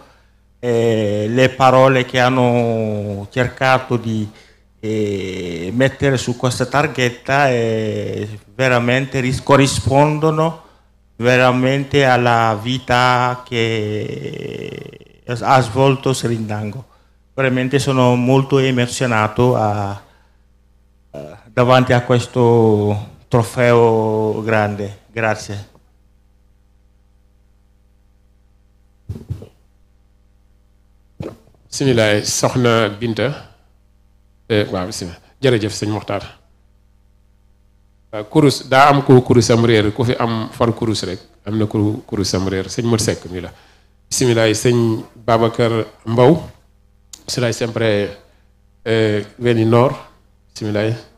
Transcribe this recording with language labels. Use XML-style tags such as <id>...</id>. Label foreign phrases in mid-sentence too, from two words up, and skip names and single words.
<it>Le parole che hanno cercato di mettere su questa targhetta veramente corrispondono veramente alla vita che ha svolto Serigne Nango. Veramente sono molto emozionato davanti a questo trofeo grande. Grazie.</it> <wo>Bismillah soxna Binta waaw bismillah jërëjëf sëñ Mokhtar kurus daa am ko kurusam réer ku fi am far kurus rek am na ku kurusam réer sëñ Mor Seck mi la bismillah sëñ Babacar Mbow bismillah sempre Veninor bismillah</wo>